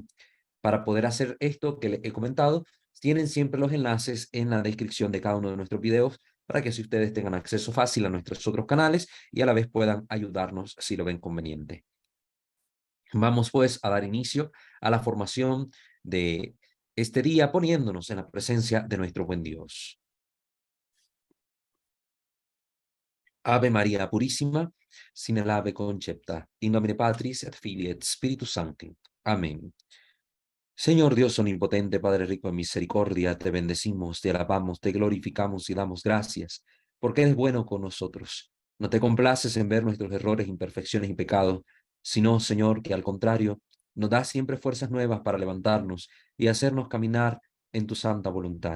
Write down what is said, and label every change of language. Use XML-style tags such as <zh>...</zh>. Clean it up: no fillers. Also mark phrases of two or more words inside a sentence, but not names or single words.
<es>Para poder hacer esto que les he comentado, tienen siempre los enlaces en la descripción de cada uno de nuestros videos para que si ustedes tengan acceso fácil a nuestros otros canales y a la vez puedan ayudarnos si lo ven conveniente. Vamos pues a dar inicio a la formación de este día poniéndonos en la presencia de nuestro buen Dios.</es> <la>Ave María Purísima, sin el ave concepta, in nomine Patris et Filii et Spiritus Sancti.</la> <es>Amén. Señor Dios omnipotente, Padre rico en misericordia, te bendecimos, te alabamos, te glorificamos y damos gracias, porque eres bueno con nosotros. No te complaces en ver nuestros errores, imperfecciones y pecados, sino, Señor, que al contrario, nos das siempre fuerzas nuevas para levantarnos y hacernos caminar en tu santa voluntad.</es>